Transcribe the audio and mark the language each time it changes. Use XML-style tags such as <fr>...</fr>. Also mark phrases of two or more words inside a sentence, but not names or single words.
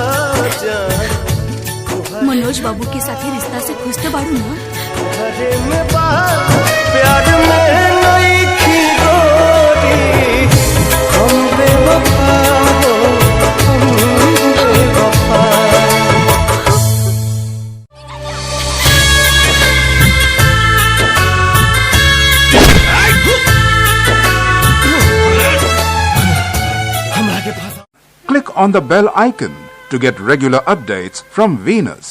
<bho>मनोज बाबू के साथ रिश्ता से खुश तो बाड़ू ना? प्यार में नहीं खी गोरी। हम बेवफा हो, हम बेवफा।</bho> <en>Click on the bell icon to get regular updates from Venus.</en>